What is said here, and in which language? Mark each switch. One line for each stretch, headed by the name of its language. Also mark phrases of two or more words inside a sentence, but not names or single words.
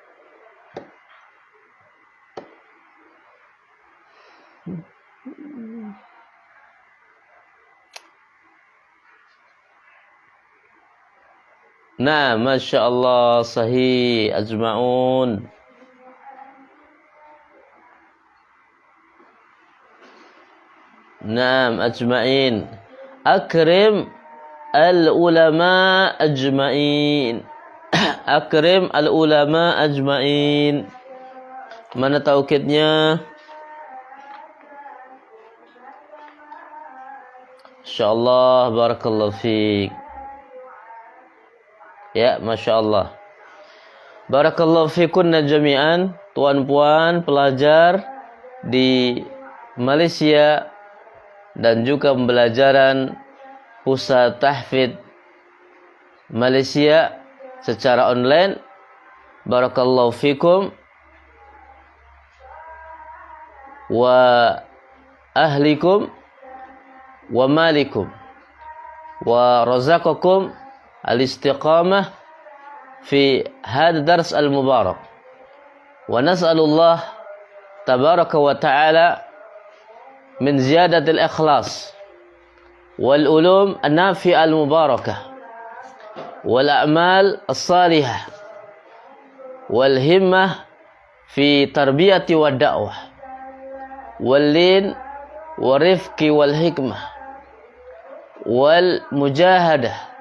Arabic: Nah, ما شاء الله، صحيح، أجمعون. نعم، أجمعين. أكرم العلماء أجمعين. أكرم العلماء أجمعين.
Malay: Mana taukidnya?
Arabic: إن شاء الله، بارك الله فيك. Ya, masyaallah. بارك الله فيكن جميعا,
Malay: tuan-puan pelajar di Malaysia dan juga pembelajaran Pusat Tahfidz Malaysia secara online.
Arabic: بارك الله فيكم وأهليكم ومالكم ورزقكم الاستقامة في هذا الدرس المبارك. ونسأل الله تبارك وتعالى من زيادة الإخلاص والعلوم النافعة المباركة والأعمال الصالحة والهمة في التربية والدعوة واللين والرفق والحكمة والمجاهدة